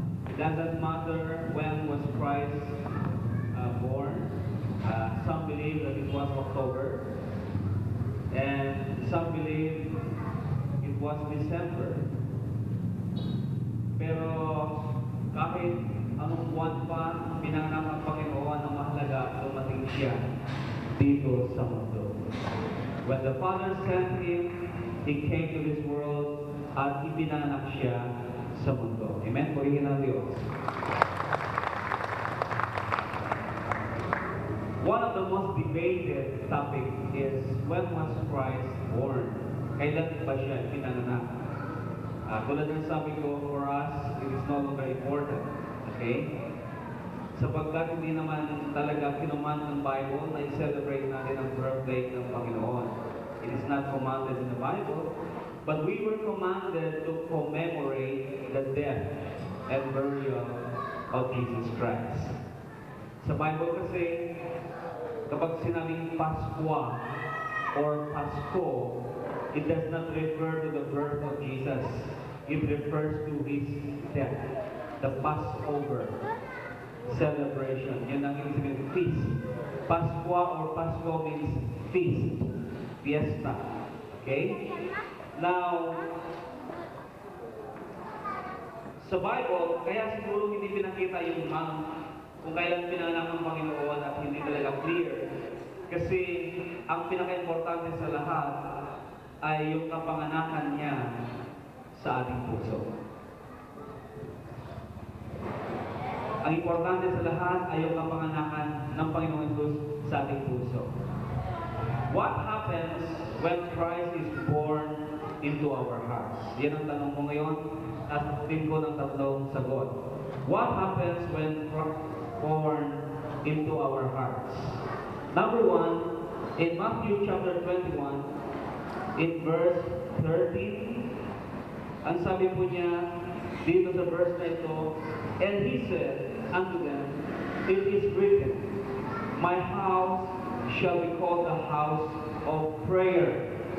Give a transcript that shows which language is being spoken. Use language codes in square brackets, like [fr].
[en] It doesn't matter when was Christ born. Some believe that it was October, and some believe it was December. [tl] Pero kahit anong buwan pa, pinanganak ang Panginoon ang mahalaga, dumating siya dito sa mundo. [en] When the Father sent Him, He came to this world [tl] at ipinanganak siya sa mundo. [en] Amen? [tl] Purihin ang Diyos. [en] One of the most debated topic is when was Christ born? [tl] Kailan ba siya pinanganak? Tulad ng sabi ko, [en] for us, it is no longer important. Okay? [tl] Sapagkat hindi naman talaga kinuman ng Bible na i-celebrate natin ang birthday ng Panginoon. [en] It is not commanded in the Bible, but we were commanded to commemorate the death and burial of Jesus Christ. [tl] Sa Bible kasi, kapag sinabing Paskwa or Pasko, [en] it does not refer to the birth of Jesus. It refers to His death. The Passover celebration. [tl] Yan ang ibig sabihin, feast. [en] Paskwa or Pasko means feast. Fiesta. Okay? [tl] Now, sa Bible, kaya siguro hindi pinakita yung kung kailan pinanganak ng Panginoon at hindi talaga clear. Kasi ang pinaka-importante sa lahat ay yung kapanganakan niya sa ating puso. Ang importante sa lahat ay yung kapanganakan ng Panginoon Jesus sa ating puso. [en] What happens when Christ is born into our hearts? [tl] Yan ang tanong ko ngayon at sagutin ko ng tatlong sagot. [en] What happens when Christ is born into our hearts? Number one, in Matthew chapter 21, in verse 13, [tl] ang sabi po niya dito sa verse na ito, [en] and He said unto them, it is written, my house shall be called the house of prayer.